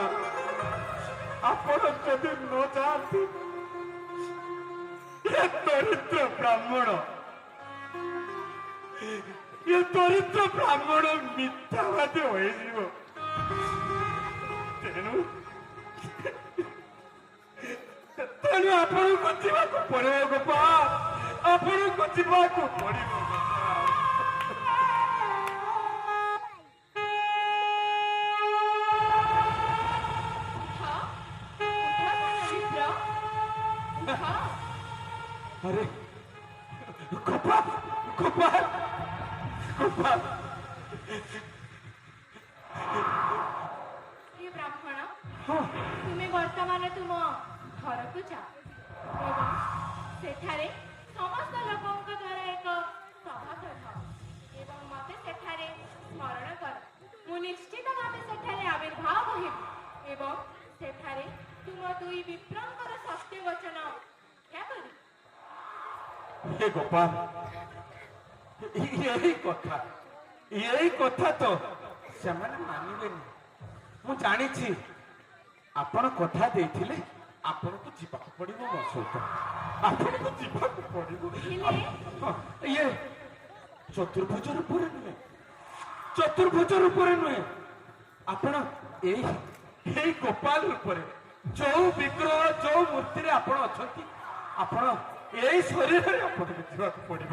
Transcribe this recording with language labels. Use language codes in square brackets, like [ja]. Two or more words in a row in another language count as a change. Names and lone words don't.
[or] ଆପଣ ଯଦି ନ ଯାଆନ୍ତି ଏ ଦରିଦ୍ର ବ୍ରାହ୍ମଣ ମିଥ୍ୟାବାଦୀ ହୋଇଯିବ। ତେଣୁ ଆପଣଙ୍କୁ ଯିବାକୁ ପଡିବ ଗୋପାଳ। ଆପଣଙ୍କୁ ଯିବାକୁ ପଡିବ अरे गोपाल गोपाल गोपाल ପ୍ରିୟ ବ୍ରାହ୍ମଣ, ତୁମେ ବର୍ତ୍ତମାନ ତୁମ ଘରକୁ ଯାଅ ଏବଂ ସେଠାରେ ସମସ୍ତ ଲୋକଙ୍କ ଦ୍ୱାରା ଏକ ସଭା କର ଏବଂ ମୋତେ ସେଠାରେ ସ୍ମରଣ କର। ମୁଁ ନିଶ୍ଚିତ ଭାବେ ସେଠାରେ ଆବିର୍ଭାବ ହେବି ଏବଂ ସେଠାରେ ତୁମ ଦୁଇ ବିପ୍ରଙ୍କର ସତ୍ୟ ବଚନ ରକ୍ଷା କରିବି। [hi] हे गोपाल, यही कथा तो [or] ସେମାନେ ମାନିବେନି। ମୁଁ ଜାଣିଛି ଆପଣ କଥା ଦେଇଥିଲେ ଆପଣଙ୍କୁ ଯିବାକୁ ପଡିବ ମୋ ସହିତ, ଆପଣଙ୍କୁ ଯିବାକୁ ପଡିବ। ଇଏ ଚତୁର୍ଭୁଜ ରୂପରେ ନୁହେଁ, ଚତୁର୍ଭୁଜ ରୂପରେ ନୁହେଁ, ଆପଣ ଏଇ ଗୋପାଳ ରୂପରେ ଯୋଉ ବିଗ୍ରହ ଯୋଉ ମୂର୍ତ୍ତିରେ ଆପଣ ଅଛନ୍ତି, ଆପଣ ଏଇ ଶରୀରରେ ଆପଣଙ୍କୁ ଯିବାକୁ ପଡିବ।